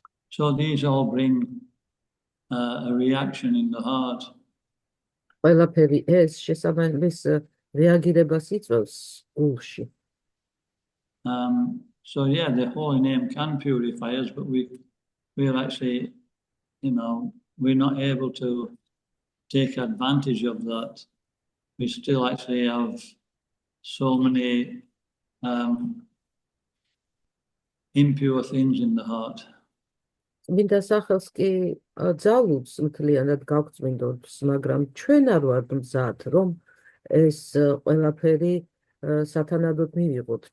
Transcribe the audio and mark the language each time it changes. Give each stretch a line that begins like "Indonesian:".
English: So these all bring a reaction in the heart.
Georgian: ყველაფერი ეს შესაბამის რეაგირებას იწვევს გულში.
English: So yeah, the holy name can purify us, but we're actually, we're not able to take advantage of that. We still actually have so many impure things in the heart.
Georgian: წმინდა სახელს კი ძალუძს მთლიანად გავწმინდოთ, მაგრამ ჩვენ არ ვართ მზად, რომ ეს ყველაფერი სათანადოდ მივიღოთ.